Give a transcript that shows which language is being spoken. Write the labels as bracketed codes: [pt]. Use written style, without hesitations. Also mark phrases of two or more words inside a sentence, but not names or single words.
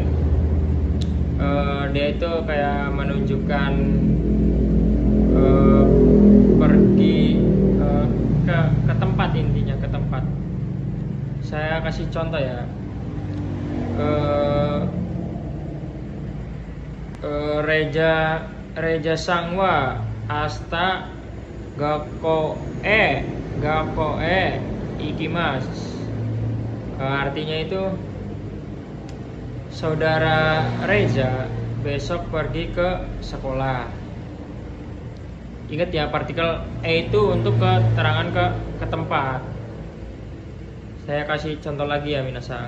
[id] Dia itu kayak menunjukkan pergi ke tempat, intinya ke tempat. Saya kasih contoh ya. [ja] Reja さんは明日学校へ行きます. [id] Artinya itu saudara Reja besok pergi ke sekolah. Ingat ya, partikel e itu untuk keterangan ke tempat. Saya kasih contoh lagi ya, minasan.